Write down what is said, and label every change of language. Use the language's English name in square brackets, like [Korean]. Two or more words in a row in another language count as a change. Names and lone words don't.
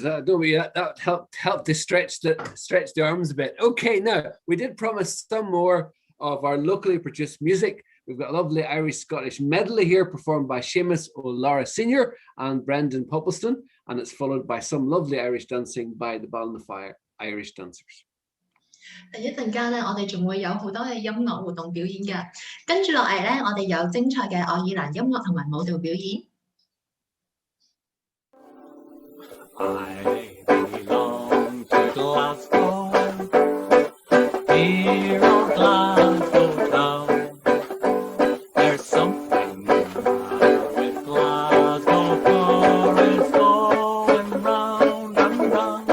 [English] That helped to stretch the arms a bit. Okay, now we did promise some more of our locally produced music. We've got a lovely Irish-Scottish medley here performed by Seamus O'Lara Sr. and Brendan Poppleston, and it's followed by some lovely Irish dancing by the Ballinafire Irish dancers. [Cantonese] 第一陣間咧，我哋仲會有好多嘅音樂活動表演嘅。跟住落嚟咧，我哋有精彩嘅愛爾蘭音樂同埋舞蹈表演。 [English] I belong to Glasgow, here on Glasgow town. There's something with Glasgow, for it's going round and round.